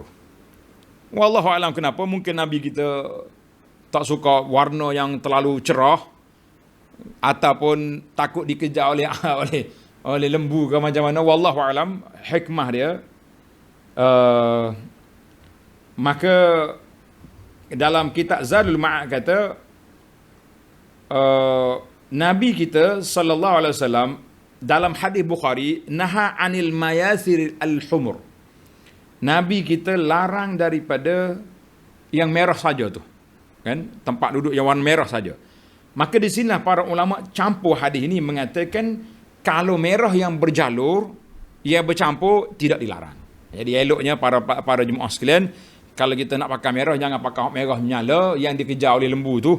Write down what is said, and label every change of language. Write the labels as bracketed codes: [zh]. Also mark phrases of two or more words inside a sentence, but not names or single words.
[ar] والله أعلم [ms] kenapa, mungkin Nabi kita tak suka warna yang terlalu cerah, ataupun takut dikejar oleh lembu ke macam mana, [ar] والله أعلم [ms] hikmah dia. Maka dalam kitab Zadul Ma'ad kata, Nabi kita [ar] صلى الله عليه وسلم [ms] dalam hadis Bukhari, [ar] نهى عن المياسر الحمر. [ms] Nabi kita larang daripada yang merah saja tu. Kan? Tempat duduk yang warna merah saja. Maka di sinilah para ulama campur hadis ini mengatakan kalau merah yang berjalur, ia bercampur, tidak dilarang. Jadi eloknya para jemaah sekalian, kalau kita nak pakai merah, jangan pakai merah menyala yang dikejar oleh lembu tu.